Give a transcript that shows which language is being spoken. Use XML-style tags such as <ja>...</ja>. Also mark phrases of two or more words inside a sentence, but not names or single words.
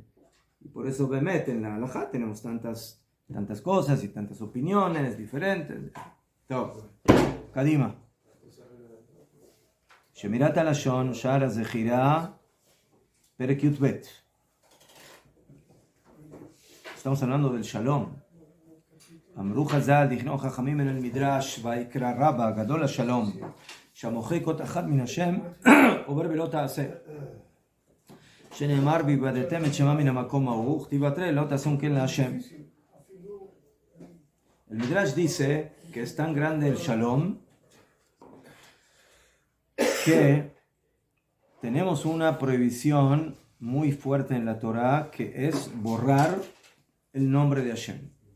<es>Y por eso, Bemet, en la halajá tenemos tantas cosas y tantas opiniones diferentes. Todo. Kadima. Shemirat Alashon, Shara Zechira, Perek Yutbet. Estamos hablando del Shalom.</es> <he>אמרו חז"ל, דכנו חכמים מן המדרש, ויקרא רבא, גדול השלום, שהמוחק אות אחד מן השם, עובר בלא תעשה. שנאמר, והיבדתם את שמה מן המקום ההוא, כתיב בתרי, לא תעשו כן להשם.</he> <es>El Midrash dice que es tan grande el shalom que tenemos una prohibición muy fuerte en la Torah que es borrar el nombre de Hashem.</es>